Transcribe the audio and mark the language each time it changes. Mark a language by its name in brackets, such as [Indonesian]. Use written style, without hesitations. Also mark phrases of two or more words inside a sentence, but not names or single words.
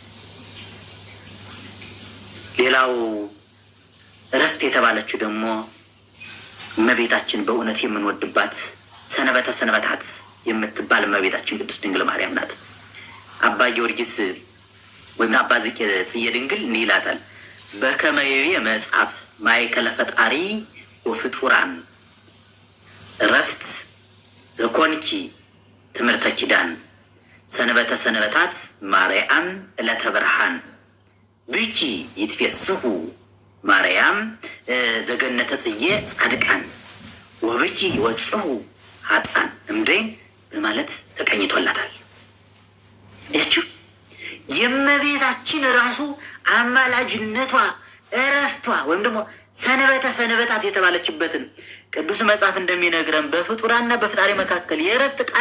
[Amharic] ሌላው ዕረፍት የተባለችው ደግሞ እመቤታችን በእውነት የምንወድባት ሰንበተ ሰንበታት የምትባል እመቤታችን ቅድስት ድንግል ማርያም ናት። አባ ጊዮርጊስ ወይም አባ ጽዬ ድንግል እንዲህ ይላታል። [Geez] በከመየዊ መጽሐፍ ማእከለ ፈጣሪ ወፍጡራን እረፍት ዘኮንኪ ትምህርተ ኪዳን ሰንበተ ሰንበታት ማርያም ዕለተ ብርሃን ብኪ ይትፌስሑ ማርያም ዘገነተ ጽዬ ጻድቃን ወብኪ ይወጽሑ ኃጥአን እምደይን [Amharic] በማለት ተቀኝቶላታል። ያችሁ የእመቤታችን ራሱ አማላጅነቷ እረፍቷ ወይም ደግሞ ሰንበተ ሰንበታት የተባለችበትን ቅዱስ መጽሐፍ እንደሚነግረን በፍጡራንና በፈጣሪ መካከል የእረፍት ቃል